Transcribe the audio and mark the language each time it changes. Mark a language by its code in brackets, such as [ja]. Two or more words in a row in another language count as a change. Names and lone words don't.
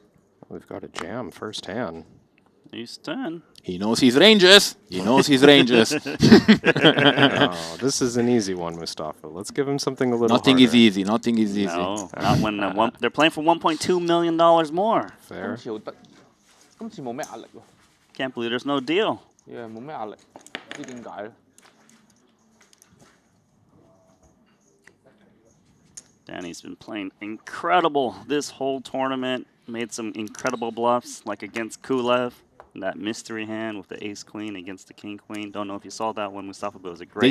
[en] We've got a jam firsthand. He's 10. He knows his ranges. He knows his ranges. Oh, this is an easy one, Mustafa. Let's give him something a little Nothing harder. is easy. Nothing is easy. No, not when they're playing for $1.2 million more. Fair. [yue] 今次冇咩壓力喎。 [en] Can't believe there's no deal. Yeah， [yue] 冇咩壓力，唔知點解咧。 [en] Danny's been playing incredible this whole tournament. Made some incredible bluffs, like against Kulev. That mystery hand with the ace-queen against the king-queen. Don't know if you saw that one, Mustafa, but it was a great